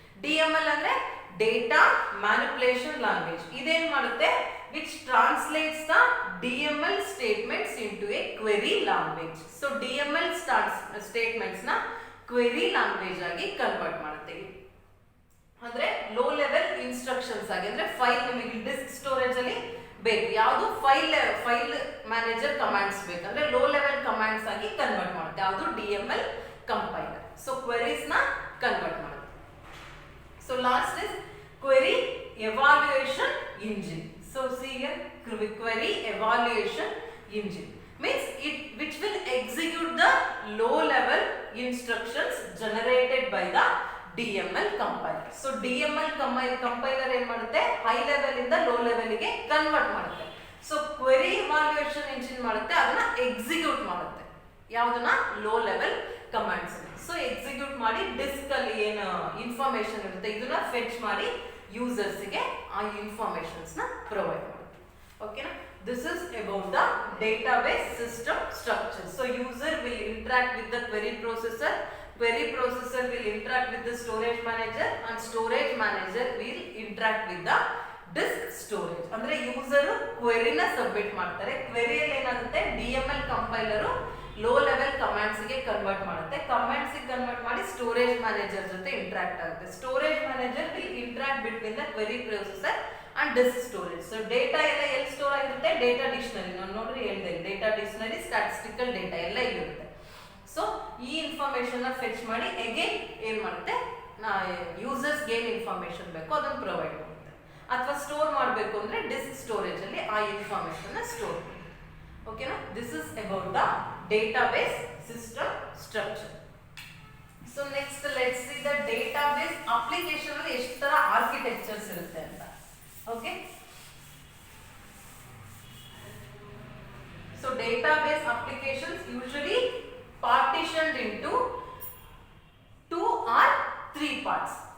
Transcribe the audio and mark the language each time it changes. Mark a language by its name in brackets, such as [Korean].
[English] DML ಅಂದ್ರೆ data manipulation language. [Kannada] ಇದೇನ್ ಮಾಡುತ್ತೆ, [English] which translates the DML statements into a query language. [Kannada] So DML statements ನ query language ಆಗಿ convert ಮಾಡುತ್ತೆ. ಅಂದ್ರೆ ಲೋ ಲೆವೆಲ್ ಇನ್ಸ್ಟ್ರಕ್ಷನ್ಸ್ ಆಗಿ, ಅಂದ್ರೆ ಫೈಲ್ ನಿಮಗೆ ಡಿಸ್ಕ್ ಸ್ಟೋರೇಜ್ ಅಲ್ಲಿ ಬೇಕು, ಯಾವುದು ಫೈಲ್ ಮ್ಯಾನೇಜರ್ ಕಮಾಂಡ್ಸ್ ಬೇಕಂದ್ರೆ ಲೋ ಲೆವೆಲ್ ಕಮಾಂಡ್ಸ್ ಆಗಿ ಕನ್ವರ್ಟ್ ಮಾಡುತ್ತೆ, ಯಾವುದು DML ಕಂಪೈಲರ್. ಸೊ ಕ್ವೆರೀಸ್ ನ ಕನ್ವರ್ಟ್ ಮಾಡುತ್ತೆ. [English] So last is query evaluation engine. So see here, query evaluation engine means it which will execute the low level instructions generated by the DML compiler. [Kannada] So DML compiler ಏನು ಮಾಡುತ್ತೆ, high level ಇಂದ low level ಗೆ convert ಮಾಡುತ್ತೆ. So query evaluation engine ಮಾಡುತ್ತೆ, ಅದನ್ನ execute ಮಾಡುತ್ತೆ, ಯಾವುದನ್ನ low level commands. So execute ಮಾಡಿ ಡಿಸ್ಕ್ ಅಲ್ಲಿ ಏನು ಇನ್ಫಾರ್ಮೇಶನ್ ಇರುತ್ತೆ ಇದನ್ನ ಫೆಚ್ ಮಾಡಿ ಯೂಸರ್ಸ್ ಗೆ ಆ ಇನ್ಫಾರ್ಮೇಶನ್ಸ್ ನ ಪ್ರೊವೈಡ್ ಮಾಡುತ್ತೆ. ಓಕೆನಾ? [English] This is about the database system structure. So user will interact with the query processor will interact with the storage manager, and storage manager will interact with the disk storage. [Kannada] ಅಂದ್ರೆ user query ನ submit ಮಾಡ್ತಾರೆ, ಕ್ವೆರಿಯಲ್ಲಿ ಏನಾಗುತ್ತೆ DML compiler low level commands ಗೆ convert ಮಾಡುತ್ತೆ, commands ಗೆ convert ಮಾಡಿ storage manager ಜೊತೆ interact ಆಗುತ್ತೆ. [English] Storage manager will interact between the query processor and disk storage. [Kannada] So data ಎಲ್ಲ ಎಲ್ಲಿ ಸ್ಟೋರ್ ಆಗಿರುತ್ತೆ, ಡೇಟಾ ಡಿಕ್ಷನರಿ. ನಾನು ನೋಡ್ರಿ ಹೇಳಿದೆ, ಡೇಟಾ ಡಿಕ್ಷನರಿ, ಸ್ಟ್ಯಾಟಿಸ್ಟಿಕಲ್ ಡೇಟಾ ಎಲ್ಲ ಇರುತ್ತೆ. ಸೊ ಈ ಇನ್ಫಾರ್ಮೇಶನ್ ನ ಫೆಚ್ ಮಾಡಿ ಅಗೇನ್ ಏನ್ ಮಾಡುತ್ತೆ, ಯೂಸರ್ಸ್ ಗೆ ಏನು ಇನ್ಫಾರ್ಮೇಶನ್ ಬೇಕೋ ಅದನ್ನ ಪ್ರೊವೈಡ್ ಮಾಡುತ್ತೆ, ಅಥವಾ ಸ್ಟೋರ್ ಮಾಡಬೇಕು ಅಂದ್ರೆ ಡಿಸ್ಕ್ ಸ್ಟೋರೇಜ್ ಅಲ್ಲಿ ಆ ಇನ್ಫಾರ್ಮೇಶನ್ ನ ಸ್ಟೋರ್ ಮಾಡುತ್ತೆ. ಓಕೆನಾ? [English] This is about the database system structure. So next let's see the database application [Kannada] ಅಲ್ಲಿ ಎಷ್ಟು ತರ ಆರ್ಕಿಟೆಕ್ಚರ್ಸ್ ಇರುತ್ತೆ ಅಂತ. [English] Okay, so database applications usually partitioned into 2 or 3 parts.